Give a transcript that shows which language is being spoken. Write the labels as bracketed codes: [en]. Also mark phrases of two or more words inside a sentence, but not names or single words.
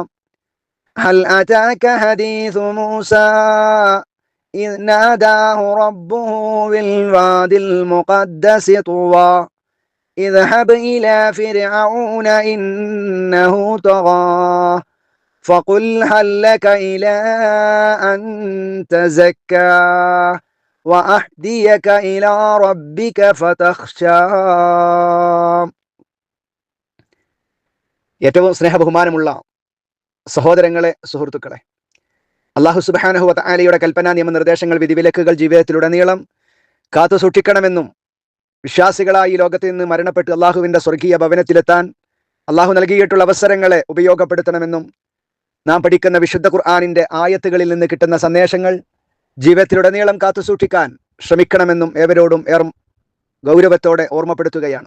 [ar] هل أتاك حديث موسى إذ ناداه ربه بالوادي المقدس طوى اذهب إلى فرعون إنه طغى فقل هل لك إلى أن تزكى وأهديك إلى ربك فتخشى. [ml] ഏറ്റവും സ്നേഹബഹുമാനമുള്ള സഹോദരങ്ങളെ, സുഹൃത്തുക്കളെ, [ar] الله سبحانه وتعالى [ml] കൽപ്പനാ നിയമനിർദ്ദേശങ്ങൾ, വിധിവിലക്കുകൾ ജീവിതത്തിലുടനീളം കാത്തു സൂക്ഷിക്കണമെന്നും വിശ്വാസികളായി ലോകത്ത് നിന്ന് മരണപ്പെട്ട് അള്ളാഹുവിൻ്റെ സ്വർഗീയ ഭവനത്തിലെത്താൻ അള്ളാഹു നൽകിയിട്ടുള്ള അവസരങ്ങളെ ഉപയോഗപ്പെടുത്തണമെന്നും നാം പഠിക്കുന്ന വിശുദ്ധ ഖുർആനിൻ്റെ ആയത്തുകളിൽ നിന്ന് കിട്ടുന്ന സന്ദേശങ്ങൾ ജീവിതത്തിലുടനീളം കാത്തു സൂക്ഷിക്കാൻ ശ്രമിക്കണമെന്നും ഏവരോടും ഗൗരവത്തോടെ ഓർമ്മപ്പെടുത്തുകയാണ്.